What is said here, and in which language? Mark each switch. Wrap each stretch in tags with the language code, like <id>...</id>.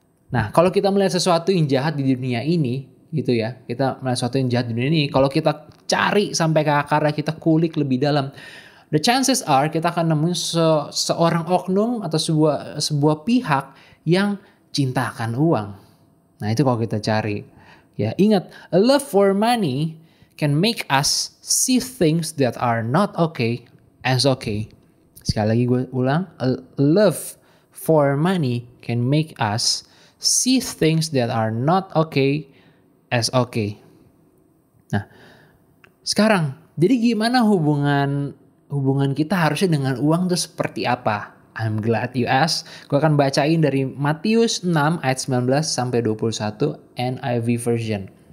<id>Nah, kalau kita melihat sesuatu yang jahat di dunia ini, gitu ya, kita melihat sesuatu yang jahat di dunia ini, kalau kita cari sampai ke akarnya, kita kulik lebih dalam,</id> <en>the chances are</en> <id>kita akan nemuin seorang oknum atau sebuah pihak yang cinta akan uang. Nah, itu kalau kita cari. Ya, ingat,</id> <en>a love for money can make us see things that are not okay as okay.</en> <id>Sekali lagi gue ulang,</id> <en>a love for money can make us see things that are not okay as okay.</en> <id>Nah, sekarang, jadi gimana hubungan kita harusnya dengan uang itu seperti apa?</id> <en>I'm glad you asked.</en> <id>Gue akan bacain dari Matius 6 ayat 19 sampai 21 NIV version.</id>